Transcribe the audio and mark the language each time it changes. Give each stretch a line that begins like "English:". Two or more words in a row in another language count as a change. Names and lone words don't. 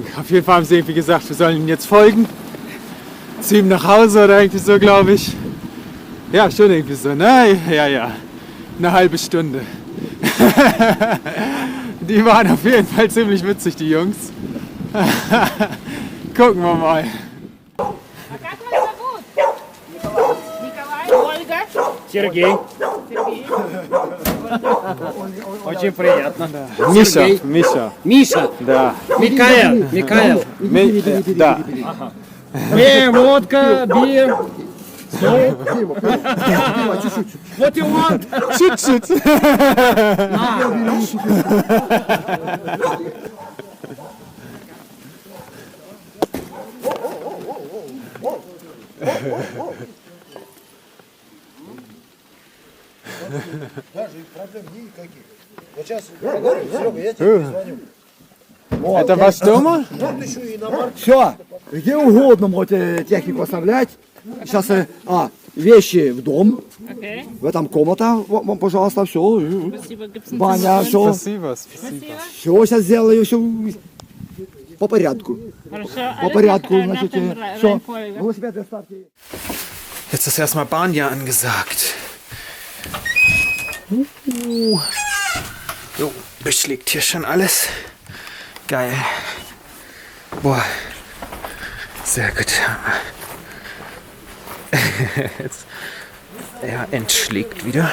German: Auf jeden Fall haben sie irgendwie gesagt, wir sollen ihm jetzt folgen. Zu ihm nach Hause oder irgendwie so, glaube ich. Ja, schon irgendwie so, ne? Ja. Eine halbe Stunde. Die waren auf jeden Fall ziemlich witzig, die Jungs. Gucken wir mal.
Russian: А как вас зовут? Николай. Ольга. Сергей, Сергей. очень приятно. Миша, Миша. Миша, Да. Микаэл. Да. Водка,
English: бир. What you want?
Russian: Чуть-чуть. Даже проблем никаких. Вот сейчас поговорю, Серега, я тебе перезвоню. Это ваш дома? Вот еще и иномарка. Все, где угодно можете технику оставлять. Сейчас, вещи в дом, Okay. в этом комната, вам, пожалуйста, все. Спасибо.
German: Gibt's einen
Russian: Баня, все. Спасибо, спасибо. Все сейчас сделаю, все по порядку. Хорошо. По порядку,
German: Alles
Russian: значит,
German: nach der
Russian: все.
German: Reihenfolge.
Russian: Велосипед оставьте.
German: Jetzt ist erstmal Banja angesagt. So, beschlägt hier schon alles. Geil. Boah. Sehr gut. Jetzt, er entschlägt wieder.